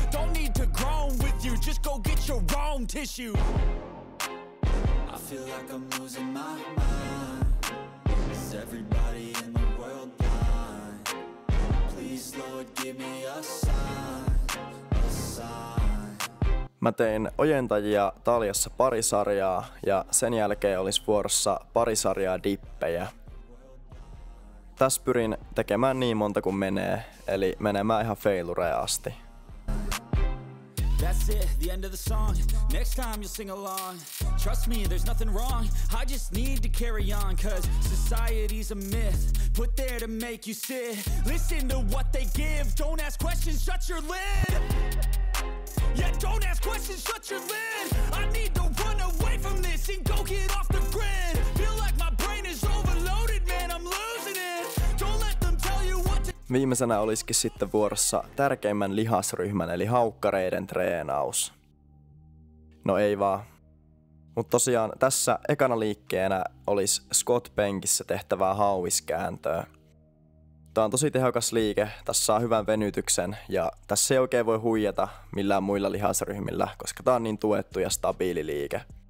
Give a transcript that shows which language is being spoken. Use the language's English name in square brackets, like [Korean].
[English] Don't need to groan with you. Just go get your own tissue. I feel like I'm losing my mind. Is everybody in the world blind? Please Lord give me a sign, a sign. [Finnish] Mä tein ojentajia taljassa pari sarjaa ja sen jälkeen olisi vuorossa pari sarjaa dippejä. Tässä pyrin tekemään niin monta kuin menee, eli menemään ihan failureen asti. [English] That's it, the end of the song. Next time you'll sing along. Trust me, there's nothing wrong. I just need to carry on, cause society's a myth. Put there to make you sit. Listen to what they give. Don't ask questions, shut your lid. Yeah, don't ask questions, shut your lid. I need to run away from this and go get off the grid. Feel like my brain is overloaded, man, I'm losing it. Don't let them tell you what to... [Finnish] Viimeisenä olisikin sitten vuorossa tärkeimmän lihasryhmän eli haukkareiden treenaus. No ei vaan. Mutta tosiaan tässä ekana liikkeenä olisi squat penkissä tehtävää hauiskääntöä. Tämä on tosi tehokas liike, tässä saa hyvän venytyksen ja tässä ei oikein voi huijata millään muilla lihasryhmillä, koska tämä on niin tuettu ja stabiili liike.